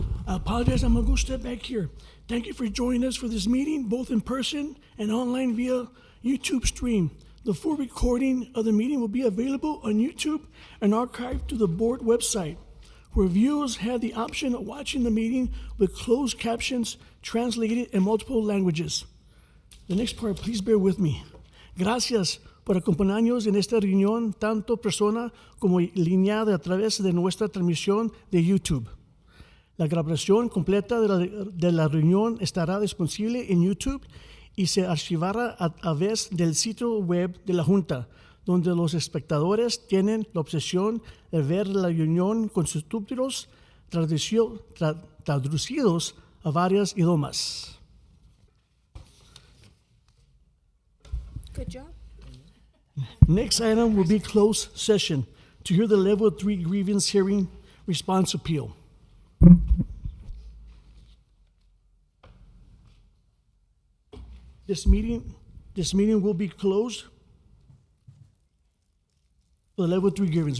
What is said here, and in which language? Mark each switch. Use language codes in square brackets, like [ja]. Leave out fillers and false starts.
[en] I apologize, I'm going to go step back here. Thank you for joining us for this meeting, both in person and online via YouTube stream. The full recording of the meeting will be available on YouTube and archived to the board website, where viewers have the option of watching the meeting with closed captions translated in multiple languages. The next part, please bear with me. [es] Gracias por acompañarnos en esta reunión, tanto persona como lineada a través de nuestra transmisión de YouTube. La grabación completa de la reunión estará disponible en YouTube y se archivará a través del sitio web de la Junta, donde los espectadores tienen la opción de ver la reunión con subtítulos traducidos a varios idiomas. [en] Good job. Next item will be closed session to hear the level 3 grievance hearing response appeal. This meeting will be closed for the level 3 grievance.